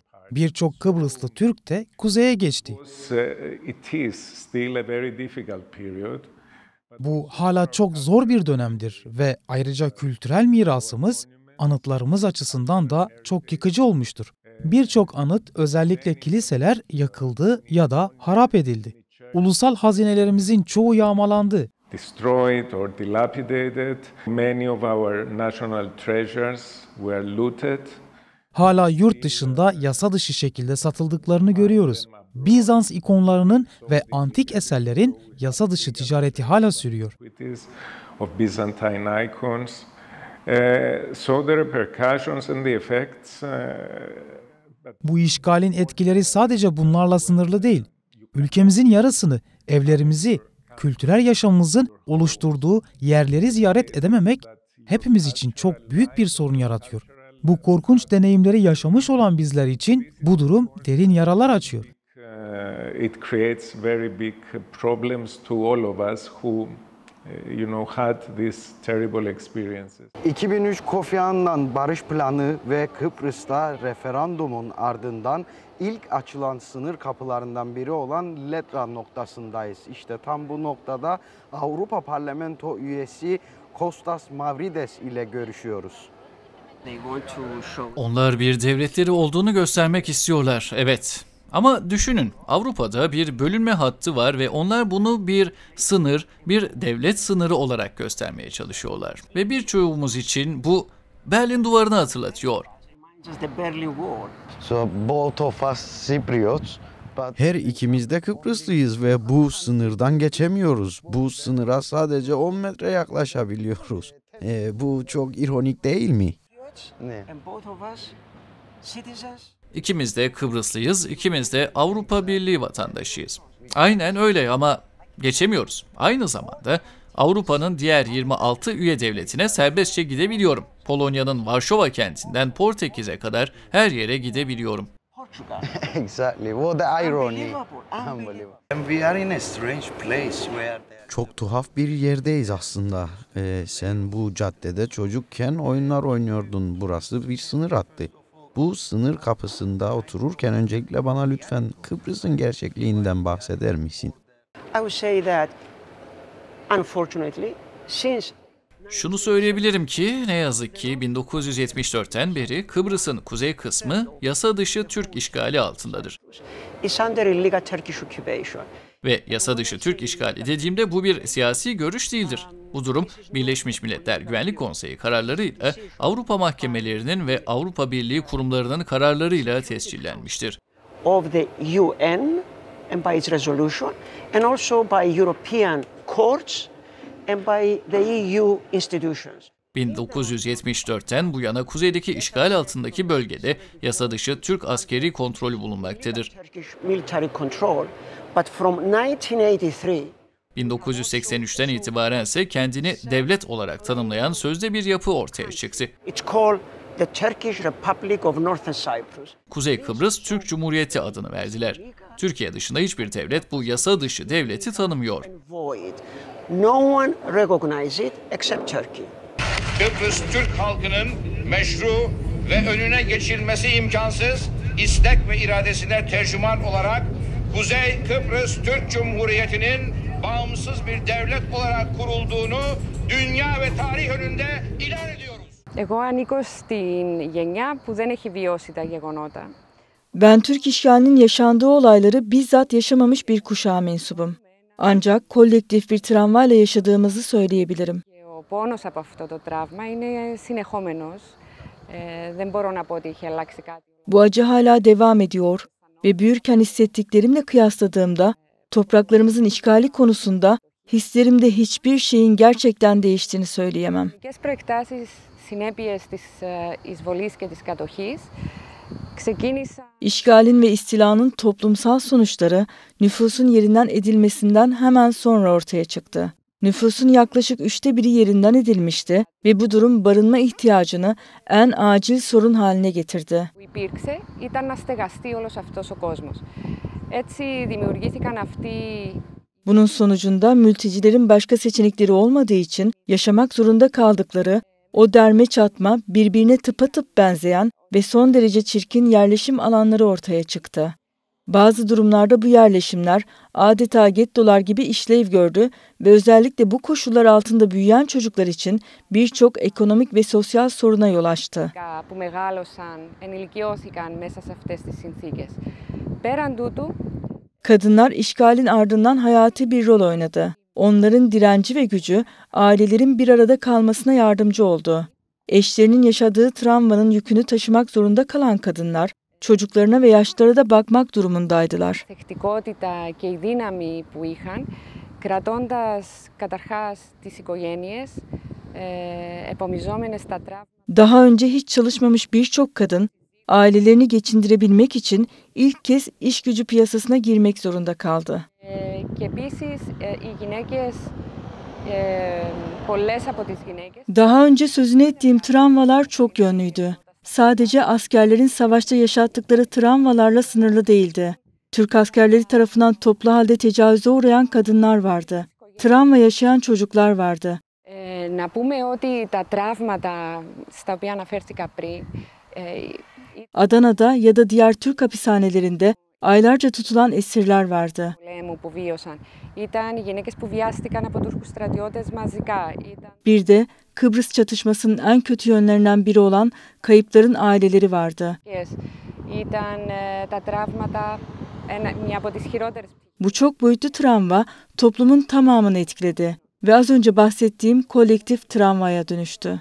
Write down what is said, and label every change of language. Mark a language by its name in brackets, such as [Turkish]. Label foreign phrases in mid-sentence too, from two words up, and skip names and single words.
[Turkish] Birçok Kıbrıslı Türk de kuzeye geçti. Bu hala çok zor bir dönemdir ve ayrıca kültürel mirasımız, anıtlarımız açısından da çok yıkıcı olmuştur. Birçok anıt, özellikle kiliseler yakıldı ya da harap edildi. Ulusal hazinelerimizin çoğu yağmalandı. [English] Destroyed or dilapidated. Many of our national treasures were looted. [Turkish] Hala yurt dışında yasa dışı şekilde satıldıklarını görüyoruz. Bizans ikonlarının ve antik eserlerin yasa dışı ticareti hala sürüyor. [English] Of Byzantine icons. So the repercussions and the effects. [Turkish] Bu işgalin etkileri sadece bunlarla sınırlı değil. Ülkemizin yarısını, evlerimizi, kültürel yaşamımızın oluşturduğu yerleri ziyaret edememek hepimiz için çok büyük bir sorun yaratıyor. Bu korkunç deneyimleri yaşamış olan bizler için bu durum derin yaralar açıyor. [English] It creates very big problems to all of us who had these terrible experiences. [Turkish] 2003 Kofi Annan barış planı ve Kıbrıs'ta referandumun ardından ilk açılan sınır kapılarından biri olan Letra noktasındayız. İşte tam bu noktada Avrupa Parlamento üyesi Kostas Mavrides ile görüşüyoruz. Onlar bir devletleri olduğunu göstermek istiyorlar, evet. Ama düşünün, Avrupa'da bir bölünme hattı var ve onlar bunu bir sınır, bir devlet sınırı olarak göstermeye çalışıyorlar. Ve birçoğumuz için bu Berlin Duvarı'nı hatırlatıyor. [English] So both of us Cypriots. [Turkish] Her ikimiz de Kıbrıslıyız ve bu sınırdan geçemiyoruz. Bu sınıra sadece 10 metre yaklaşabiliyoruz. Bu çok ironik değil mi? Ne? İkimiz de Kıbrıslıyız, ikimiz de Avrupa Birliği vatandaşıyız. Aynen öyle ama geçemiyoruz. Aynı zamanda Avrupa'nın diğer 26 üye devletine serbestçe gidebiliyorum. Polonya'nın Varşova kentinden Portekiz'e kadar her yere gidebiliyorum. [English] Exactly. What the irony. We are in a strange place where [Turkish] Çok tuhaf bir yerdeyiz aslında. Sen bu caddede çocukken oyunlar oynuyordun. Burası bir sınır hattı. Bu sınır kapısında otururken öncelikle bana lütfen Kıbrıs'ın gerçekliğinden bahseder misin? [English] I would say that unfortunately since [Turkish] Şunu söyleyebilirim ki ne yazık ki 1974'ten beri Kıbrıs'ın kuzey kısmı yasa dışı Türk işgali altındadır. [English] it's under illegal Turkish occupation. [Turkish] Ve yasa dışı Türk işgali dediğimde bu bir siyasi görüş değildir. Bu durum Birleşmiş Milletler Güvenlik Konseyi kararlarıyla, Avrupa mahkemelerinin ve Avrupa Birliği kurumlarının kararlarıyla tescillenmiştir. [English] Of the UN and by its resolution and also by European courts and by the EU institutions. [Turkish] 1974'ten bu yana kuzeydeki işgal altındaki bölgede yasa dışı Türk askeri kontrolü bulunmaktadır. [English] Military control, but from 1983 [Turkish] 1983'ten itibaren ise kendini devlet olarak tanımlayan sözde bir yapı ortaya çıktı. [English] it's called the Turkish Republic of Northern Cyprus. [Turkish] Kuzey Kıbrıs Türk Cumhuriyeti adını verdiler. Türkiye dışında hiçbir devlet bu yasa dışı devleti tanımıyor. [English] Void. No one recognizes it except Turkey. [Turkish] Kıbrıs Türk halkının meşru ve önüne geçilmesi imkansız istek ve iradesine tercüman olarak Kuzey Kıbrıs Türk Cumhuriyeti'nin bağımsız bir devlet olarak kurulduğunu dünya ve tarih önünde ilan ediyoruz. [Greek] Εγώ ανήκω στην γενιά που δεν έχει βιώσει τα γεγονότα. [Turkish] Ben Türk işgalinin yaşandığı olayları bizzat yaşamamış bir kuşağa mensubum. Ancak kolektif bir travmayla yaşadığımızı söyleyebilirim. [Greek] Ο πόνος από αυτό το τραύμα είναι συνεχόμενος. Δεν μπορώ να πω ότι έχει αλλάξει κάτι. [Turkish] Bu acı hala devam ediyor ve büyürken hissettiklerimle kıyasladığımda topraklarımızın işgali konusunda hislerimde hiçbir şeyin gerçekten değiştiğini söyleyemem. [Greek] Οι προεκτάσεις συνέπειες της εισβολής και της κατοχής ξεκίνησα. [Turkish] İşgalin ve istilanın toplumsal sonuçları nüfusun yerinden edilmesinden hemen sonra ortaya çıktı. Nüfusun yaklaşık 1/3 yerinden edilmişti ve bu durum barınma ihtiyacını en acil sorun haline getirdi. [Greek] Που υπήρξε ήταν να στεγαστεί όλος αυτός ο κόσμος. Έτσι δημιουργήθηκαν αυτοί. [Turkish] Bunun sonucunda mültecilerin başka seçenekleri olmadığı için yaşamak zorunda kaldıkları o derme çatma, birbirine tıpatıp benzeyen ve son derece çirkin yerleşim alanları ortaya çıktı. Bazı durumlarda bu yerleşimler adeta gettolar gibi işlev gördü ve özellikle bu koşullar altında büyüyen çocuklar için birçok ekonomik ve sosyal soruna yol açtı. [Greek] Που μεγάλωσαν, ενηλικιώθηκαν μέσα σε αυτές τις συνθήκες. Πέραν τούτου, [Turkish] kadınlar işgalin ardından hayati bir rol oynadı. Onların direnci ve gücü ailelerin bir arada kalmasına yardımcı oldu. Eşlerinin yaşadığı travmanın yükünü taşımak zorunda kalan kadınlar, çocuklarına ve yaşlara da bakmak durumundaydılar. [Greek] θεκτικότητα και η δύναμη που είχαν, κρατώντας καταρχάς τις οικογένειες, επομιζόμενες τα τραύματα. [Turkish] Daha önce hiç çalışmamış birçok kadın, ailelerini geçindirebilmek için ilk kez iş gücü piyasasına girmek zorunda kaldı. [Greek] Και επίσης οι γυναίκες, πολλές από τις γυναίκες. [Turkish] Daha önce sözünü ettiğim travmalar çok yönlüydü. Sadece askerlerin savaşta yaşattıkları travmalarla sınırlı değildi. Türk askerleri tarafından toplu halde tecavüze uğrayan kadınlar vardı. Travma yaşayan çocuklar vardı. [Greek] Να πούμε ότι τα τραύματα στα οποία αναφέρθηκα πριν. [Turkish] Adana'da ya da diğer Türk hapishanelerinde aylarca tutulan esirler vardı. [Greek] Που βίωσαν. Ήταν γυναίκες που βιάστηκαν από Τούρκους στρατιώτες μαζικά. [Turkish] Bir de Kıbrıs çatışmasının en kötü yönlerinden biri olan kayıpların aileleri vardı. [Greek] Ήταν τα τραύματα μια από τις χειρότερες. [Turkish] Bu çok boyutlu travma toplumun tamamını etkiledi ve az önce bahsettiğim kolektif travmaya dönüştü.